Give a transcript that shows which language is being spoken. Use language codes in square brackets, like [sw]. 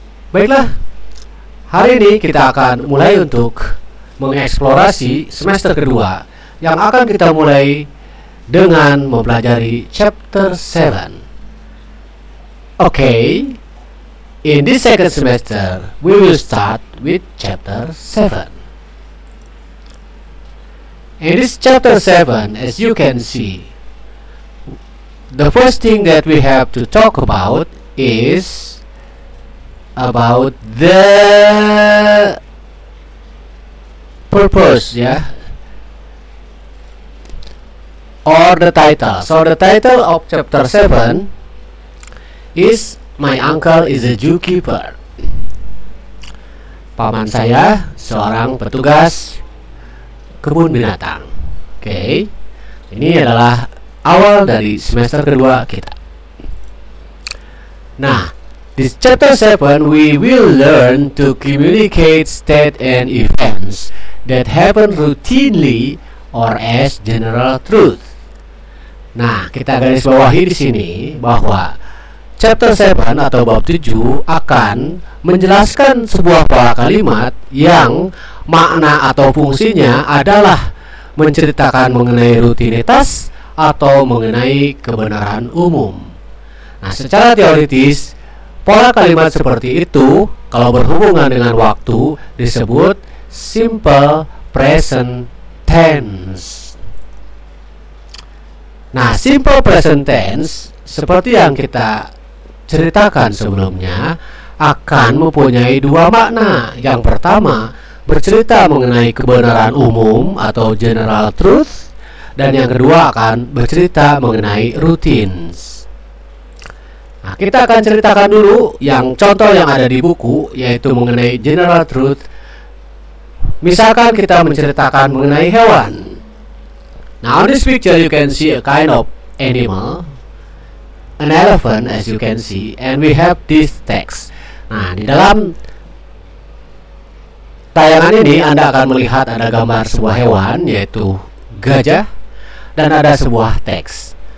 [id] Baiklah, hari ini kita akan mulai untuk mengeksplorasi semester kedua yang akan kita mulai dengan mempelajari chapter 7. [en] Okay, in this second semester, we will start with chapter 7. In this chapter 7, as you can see, the first thing that we have to talk about is about the purpose, or the title. So the title of chapter 7 is My Uncle is a Zookeeper. [id] Paman saya seorang petugas kebun binatang. Oke. Ini adalah awal dari semester kedua kita. [en] Nah, this chapter 7 we will learn to communicate state and events that happen routinely or as general truth. [id] Nah, kita garis bawahi di sini bahwa chapter 7 atau bab 7 akan menjelaskan sebuah pola kalimat yang makna atau fungsinya adalah menceritakan mengenai rutinitas atau mengenai kebenaran umum. Nah, secara teoritis, pola kalimat seperti itu kalau berhubungan dengan waktu disebut simple present tense. Nah, simple present tense seperti yang kita ceritakan sebelumnya akan mempunyai dua makna. Yang pertama, bercerita mengenai kebenaran umum atau general truth, dan yang kedua akan bercerita mengenai routines. Nah, kita akan ceritakan dulu yang contoh yang ada di buku, yaitu mengenai general truth. Misalkan kita menceritakan mengenai hewan. [en] Now on this picture you can see a kind of animal, an elephant as you can see, and we have this text. [id] Nah, di dalam tayangan ini Anda akan melihat ada gambar sebuah hewan, yaitu gajah, dan ada sebuah teks.